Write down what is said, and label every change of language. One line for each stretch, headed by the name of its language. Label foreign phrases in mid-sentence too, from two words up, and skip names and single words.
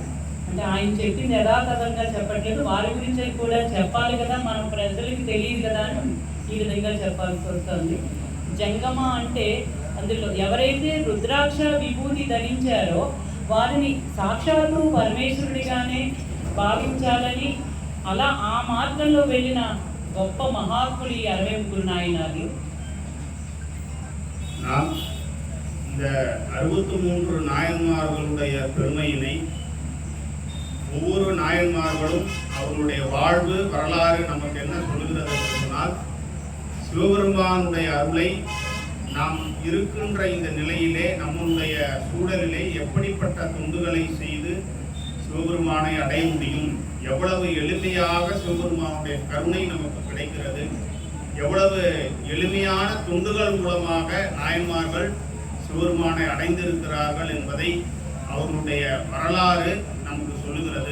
Telugu: అంటే ఆయన చెప్పింది యథాతథంగా చెప్పట్లేదు, వారి గురించి కూడా చెప్పాలి కదా, మన ప్రజలకి తెలియదు కదా అని ఈ విధంగా చెప్పాల్సి వస్తుంది. జంగమ అంటే అందులో ఎవరైతే రుద్రాక్ష విభూతి ధరించారో వారిని సాక్షాత్తు పరమేశ్వరుడిగానే భావించాలని, అలా ఆ మార్గంలో వెళ్ళిన గొప్ప మహాత్ములు ఈ 63 నాయనార్లు.
Tamil: இந்த 63 நாயன்மார்களுடைய பெருமையினை ஒவ்வொரு நாயன்மார்களும் அவர்களுடைய வாழ்வு வரலாறு நமக்கு என்ன சொல்லுகிறது என்று சொன்னால், சிவபெருமானுடைய அருளை நாம் இருக்கின்ற இந்த நிலையிலே நம்முடைய சூழலிலே எப்படிப்பட்ட தொண்டுகளை செய்து சிவபெருமானை அடைய முடியும், எவ்வளவு எளிமையாக சிவபெருமானுடைய கருணை நமக்கு கிடைக்கிறது, எவ்வளவு எளிமையான தொண்டுகள் மூலமாக நாயன்மார்கள் சிவபெருமானை அடைந்திருக்கிறார்கள் என்பதை அவர்களுடைய வரலாறு நமக்கு சொல்லுகிறது.